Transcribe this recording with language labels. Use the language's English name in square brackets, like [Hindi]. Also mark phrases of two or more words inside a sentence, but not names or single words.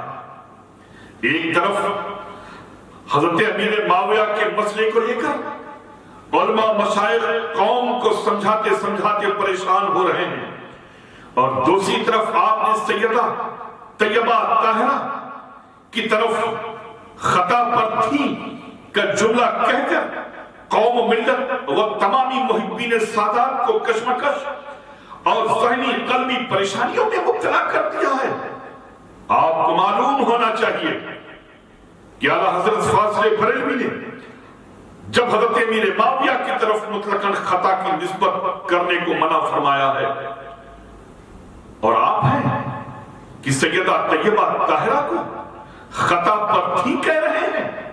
[Urdu] ایک طرف حضرت امیر معاویہ کے مسئلے کو لے کر علماء مشائخ قوم کو سمجھاتے سمجھاتے پریشان ہو رہے ہیں، اور دوسری طرف آپ نے سیدہ طیبہ طاہرہ کی طرف خطا پر تھی کا جملہ کہہ کر قوم و ملت و تمامی محبین سادات کو کشمکش اور ذہنی قلبی پریشانیوں میں مبتلا کر دیا ہے. آپ کو معلوم ہونا چاہیے کہ اعلیٰ حضرت فاضل بریلوی نے جب حضرت امیر معاویہ کی طرف مطلقاً خطا کی نسبت کرنے کو منع فرمایا ہے، اور آپ ہیں کہ سیدہ طیبہ طاہرہ کو خطا پر تھی کہہ رہے ہیں.